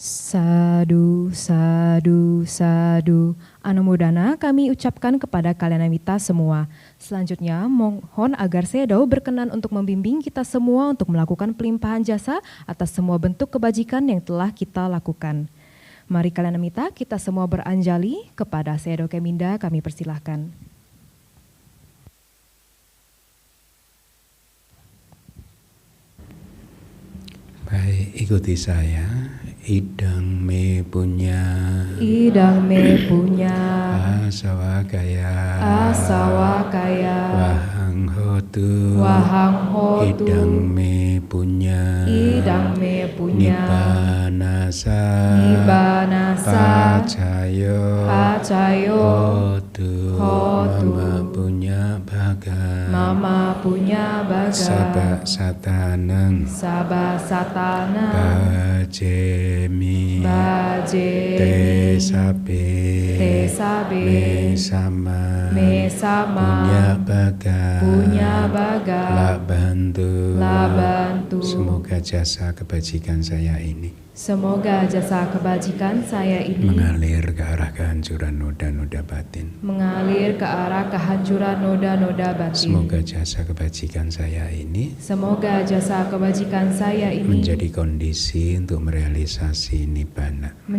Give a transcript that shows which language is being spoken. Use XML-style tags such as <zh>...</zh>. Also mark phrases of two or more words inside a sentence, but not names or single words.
<pi>Sadu, sadu, sadu.</pi> <id>Anumodana kami ucapkan kepada Kalyanamita semua. Selanjutnya mohon agar Sayadaw berkenan untuk membimbing kita semua untuk melakukan pelimpahan jasa atas semua bentuk kebajikan yang telah kita lakukan. Mari Kalyanamita kita semua beranjali kepada Sayadaw Keminda, kami persilahkan. Baik, ikuti saya.</id> <pi>Idang me punya asawakaya wahang hotu idang me punya nibbanasa pacayo hotu mama punya baga sabak satanang bajemi tesabe mesama punya baga labantu.</pi> <id>Semoga jasa kebajikan saya ini mengalir ke arah kehancuran noda-noda batin. Semoga jasa kebajikan saya ini menjadi kondisi untuk merealisasi nibbana.</id>